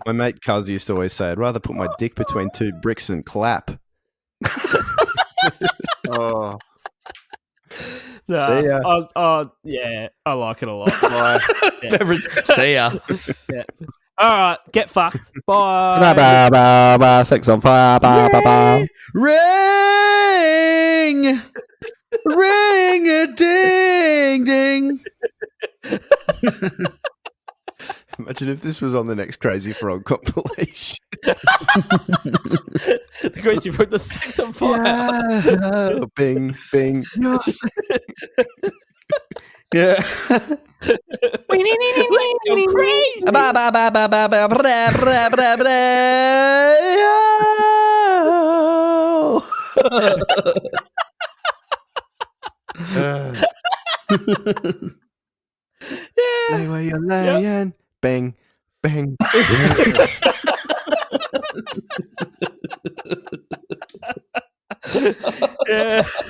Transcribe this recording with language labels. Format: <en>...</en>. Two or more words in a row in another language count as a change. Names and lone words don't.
<en>My mate Cuz used to always say, I'd rather put my dick between 2 bricks and clap. Oh, Nah, See ya. yeah, I like it a lot. Beverage. See ya. All right, get fucked. Bye. Ba ba ba ba. Sex on fire. Ba ba ba. Ring, ring a ding ding. Imagine if this was on the next Crazy Frog compilation. The Crazy Frog, the sex on fire. Yeah. Bing, bing. Yeah. Let's go crazy. Ba ba ba ba ba ba bra bra bra bra. Lay where you're laying. Bang, bang. Yeah.</en>